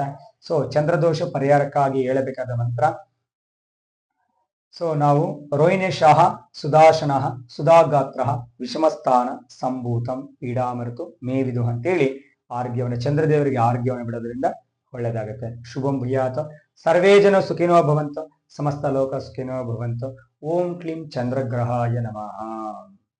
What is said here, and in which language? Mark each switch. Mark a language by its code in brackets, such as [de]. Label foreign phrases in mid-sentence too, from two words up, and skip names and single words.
[kn] ಸೊ ಚಂದ್ರದೋಷ ಪರಿಹಾರಕ್ಕಾಗಿ ಹೇಳಬೇಕಾದ ಮಂತ್ರ, ಸೊ ನಾವು [sa] ರೋಹಿಣೇಶಃ ಸುದಾಶನಃ ಸುಧಾಗಾತ್ರ ವಿಷಮಸ್ಥಾನ ಸಂಭೂತಂ ಪೀಡಾಮೃತು ಮೇವಿದು [kn] ಅಂತೇಳಿ ಆರೋಗ್ಯವನ್ನು, ಚಂದ್ರದೇವರಿಗೆ ಆರೋಗ್ಯವನ್ನು ಬಿಡೋದ್ರಿಂದ ಒಳ್ಳೇದಾಗುತ್ತೆ. [sa] ಶುಭಂ ಭೂಯಾತ್. ಸರ್ವೇ ಜನ ಸುಖಿನೋ ಭವಂತು, ಸಮಸ್ತ ಲೋಕ ಸುಖಿನೋ ಭವಂತು. ಓಂ ಕ್ಲೀಂ ಚಂದ್ರಗ್ರಹಾಯ ನಮಃ.